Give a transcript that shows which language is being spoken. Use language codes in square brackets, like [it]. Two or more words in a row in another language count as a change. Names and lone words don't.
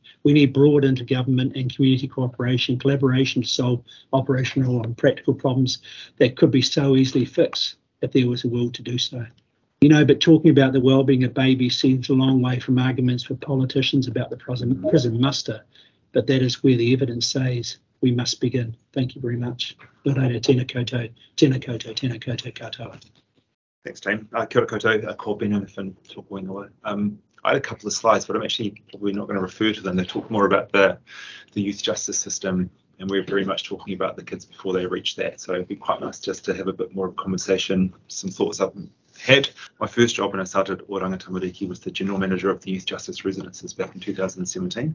[en] We need broad intergovernment and community cooperation, collaboration to solve operational and practical problems that could be so easily fixed if there was a will to do so. You know, but talking about the well-being of babies seems a long way from arguments with politicians about the prison muster, but that is where the evidence says we must begin. Thank you very much. [mi] Tēnā koutou, tēnā koutou, tēnā koutou katoa. [en] Thanks, team. [mi] Kia ora koutou, ko Hannifin tōku ingoa. [en] I had a couple of slides, but I'm actually probably not going to refer to them. They talk more about the youth justice system, and we're very much talking about the kids before they reach that. So it'd be quite nice just to have a bit more of a conversation, some thoughts I've had. My first job when I started Oranga Tamariki was the General Manager of the Youth Justice Residences back in 2017.